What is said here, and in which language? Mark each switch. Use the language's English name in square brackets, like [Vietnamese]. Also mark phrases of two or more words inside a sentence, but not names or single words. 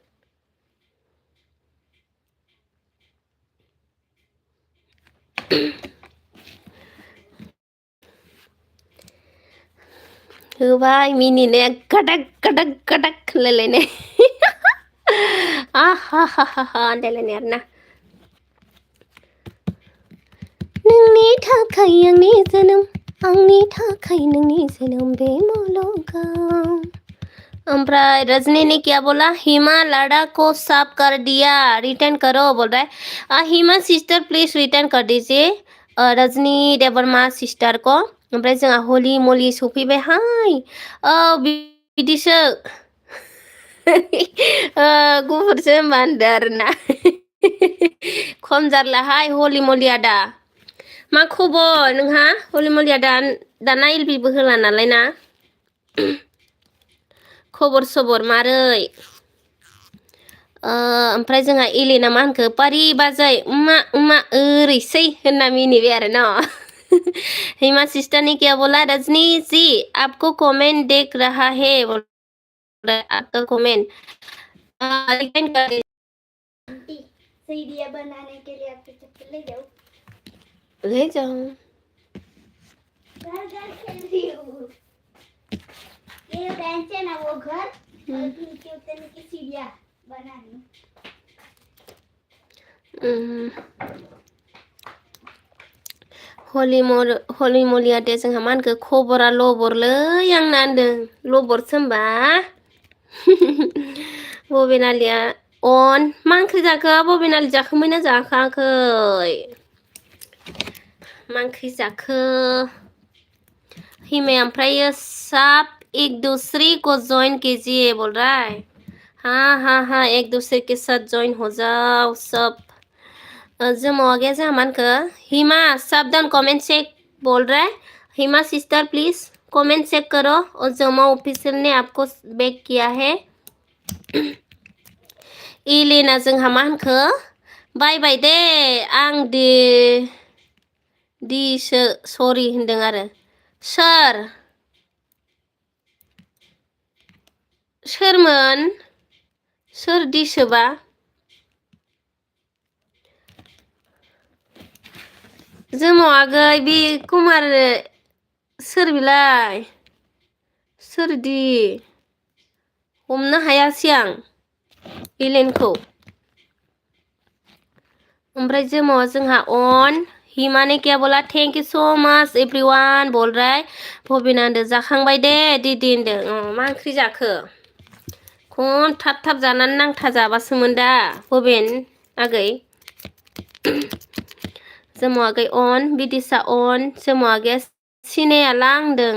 [Bodo] होबाय मिनिनाया गादाक होनलायलायनाय। आहा हा हा हा होनलायलायनाय आरोना। नोंनि थाखाय आंनि जोनोम, आंनि थाखाय नोंनि जोनोम बे मुलुगाव। [Hindi] ओमफ्राय रजनी ने क्या बोला? हिमा लाड़ा को साफ कर दिया, रिटर्न करो बोल रहा है। हिमा सिस्टर प्लीज रिटर्न कर दीजिए रजनी देवर्मा सिस्टर को। [Bodo] ओमफ्राय जोंहा हलि मलि सफैबायहाय। बिदिसो गुफुरसो होनबा होनदो आरोना। खम जारलाहाय हलि मलि आदा। मा खबर नोंहा हलि मलिया? दाना एलबिबो होला नालाय ना। खबर सबर मारै? ओमफ्राय जोंहा एलेना मा होनखो? पारि बाजै उमा ओरैसै होनना मिनिबाय आरो न। [Hindi] हिमा सिस्टर ने क्या बोला? रजनी जी आपको कमेंट देख रहा है, आपका कमेंट सीढ़ियाँ बनाने के लिए आपके चप्पल ले जाओ घर खेल रही हूँ। ये बेंच है ना वो घर, और नीचे उतरने की सीढ़ियाँ बनानी। [Bodo] हलि मलियादे जोंहा मा होनखो? खबरा लबरलै आंना होनदों। लबरसो होमबा? बबेनालिया अन मा ओंख्रि जाखो? बबेनालि जाखांबायना जाखाङाखै? मा ओंख्रि जाखो? [Hindi] हिमाय ओमफ्राय सब एक दूसरे को ज्वाइन कीजिए बोल रहा है। हाँ एक दूसरे के साथ ज्वाइन हो जाओ सब। जोमाव आ गया [Bodo] जोंहा मा होनखो? [Hindi] हिमा साबधान [English] Comment check [Hindi] बोल रहा है। हिमा सिस्टर प्लीज [English] Comment check [Hindi] करो और जोमा ऑफिशियल ने आपको बैक किया है। [Bodo] एलेना जोंहा मा होनखो? बाय बाय दे आं दिसो सरि होनदों आरो। सोरमोन? सोर दिसोबा? जोमाव आगै बे कुमार सोर बिलाय? सोरदि? हमनो हायासै आं एलेनखौ। ओमफ्राय जोमावा जोंहा अन। [Hindi] हिमा ने क्या बोला? [English] Thank you so much everyone [Hindi] बोल रहा है। [Bodo] भबिना होनदो जाखांबाय दे दिदि होनदों। मा ओंख्रि जाखो? खम थाब जानानै नांथा जाबासोमोन दा भबेन आगै। जोमाव आगै अन, बिदिसा अन, जोमाव आगैया सिनायाला होनदों।